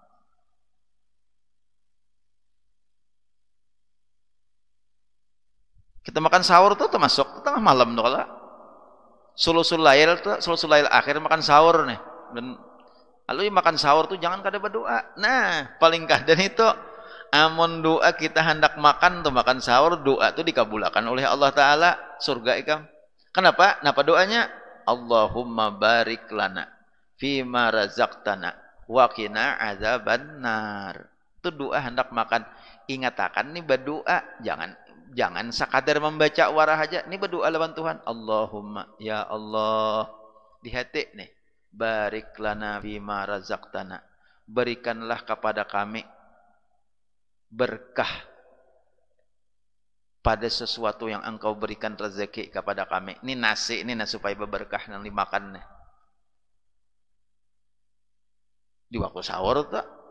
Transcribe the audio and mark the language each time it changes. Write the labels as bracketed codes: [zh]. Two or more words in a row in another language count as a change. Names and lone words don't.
[bjn] Kita makan sahur tuh termasuk tengah malam tuh kalau [ar] ثلث الليل الآخر [bjn] makan sahur nih. Dan lalu makan sahur tuh jangan kada berdoa. Nah, paling kadang itu amon doa kita hendak makan tuh makan sahur, doa tuh dikabulkan oleh Allah Ta'ala, surga ikam. Kenapa? Napa doanya? [ar] اللهم بارك لنا فيما رزقتنا وقنا عذاب النار. [bjn] Itu doa hendak makan. Ingatakan nih berdoa, jangan sekadar membaca warah aja. Ini berdoa lawan Tuhan. [ar] اللهم يا الله [bjn] di hati nih. [ar] بارك لنا بما رزقتنا. [id] Berikanlah kepada kami berkah pada sesuatu yang engkau berikan rezeki kepada kami. [bjn] Ini nasi supaya berberkah yang dimakan nih. Di waktu sahur tak?